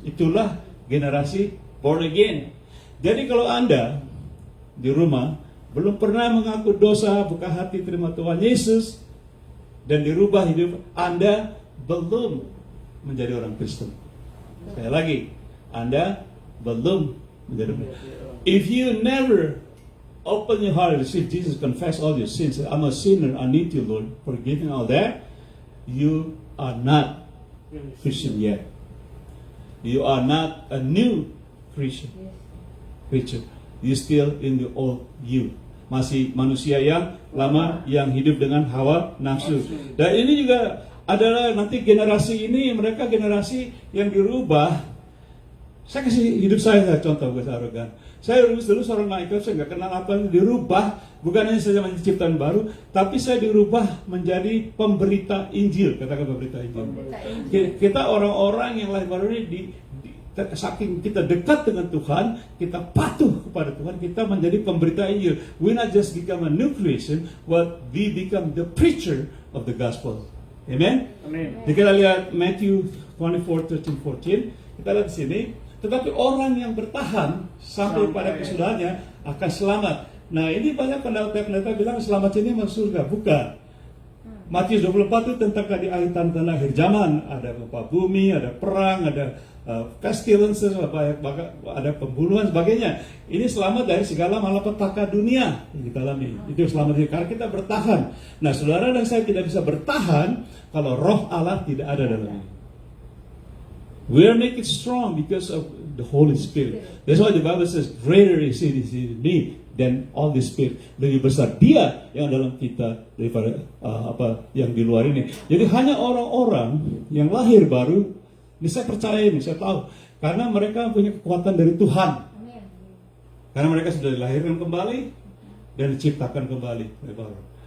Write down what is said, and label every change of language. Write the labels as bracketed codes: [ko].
[id] Itulah generasi [en] born again. [id] Jadi kalau Anda di rumah belum pernah mengaku dosa, buka hati terima Tuhan Yesus, dan dirubah hidup, Anda belum menjadi orang Kristen. Sekali lagi, Anda belum menjadi orang Kristen. [en] If you never open your heart and receive Jesus, confess all your sins, I'm a sinner, I need you, Lord, forgive me all that, you are not Christian yet. You are not a new Christian. You still in the old you. [id] Masih manusia yang lama yang hidup dengan hawa nafsu. Dan ini juga adalah nanti generasi ini, mereka generasi yang dirubah. Saya kasih hidup saya contoh, gue arogan. Saya dulu seorang naikot, saya nggak kenal apa, dirubah. Bukan hanya saja menjadi ciptaan baru, tapi saya dirubah menjadi pemberita Injil. Katakan pemberita Injil. Kita orang-orang yang lahir baru ini saking kita dekat dengan Tuhan, kita patuh kepada Tuhan, kita menjadi pemberita Injil. [en] We not just become a new creation, but we become the preacher of the gospel. [id] Amen? Amen. Jadi kita lihat Matthew 24:13-14. Kita lihat di sini. Tetapi orang yang bertahan sampai pada kesudahannya akan selamat. Nah, ini banyak pendeta-pendeta bilang selamat ini masuk surga. Bukan. Matius 24 itu tentang di akhir zaman. Ada gempa bumi, ada perang, ada pestilences, ada pembunuhan, sebagainya. Ini selamat dari segala malapetaka dunia yang kita alami. Itu selamat karena kita bertahan. Nah, saudara dan saya tidak bisa bertahan kalau roh Allah tidak ada dalamnya. [en] We are make it strong because of the Holy Spirit. That's why the Bible says, greater is He in me than all the Spirit. [id] Lebih besar Dia yang dalam kita daripada apa yang di luar ini. Jadi hanya orang-orang yang lahir baru, ini saya percaya, ini saya tahu, karena mereka punya kekuatan dari Tuhan. Karena mereka sudah dilahirkan kembali dan diciptakan kembali dari baru.